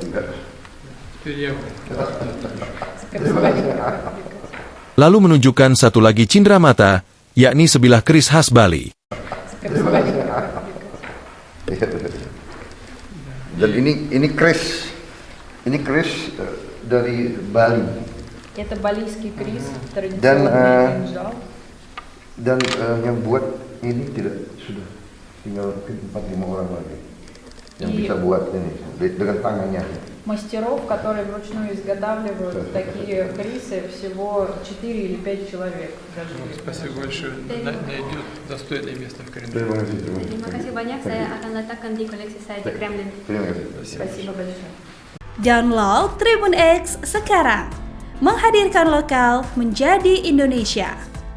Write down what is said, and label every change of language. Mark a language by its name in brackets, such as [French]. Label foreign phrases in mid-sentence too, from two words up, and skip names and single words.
[Indonesian] Lalu menunjukkan satu lagi cindramata, yakni sebilah keris khas Bali. Dan ini Chris dari Bali. [Russian] Это балийский крис, [Indonesian] Dan [Russian] традиционный кинжал. [Indonesian] yang buat ini sudah tinggal 4-5 orang lagi yang bisa buat ini dengan tangannya. [Russian] Мастеров, которые вручную изготавливают такие крисы, всего 4 или 5 человек. Даже Спасибо большое. Найдет достойное место в календаре. [Indonesian] Terima kasih banyak. Saya akan letakkan di koleksi saya di Kremlin. Terima kasih. [Russian] Спасибо большое. [Indonesian] Download Tribun X sekarang. Menghadirkan lokal menjadi Indonesia.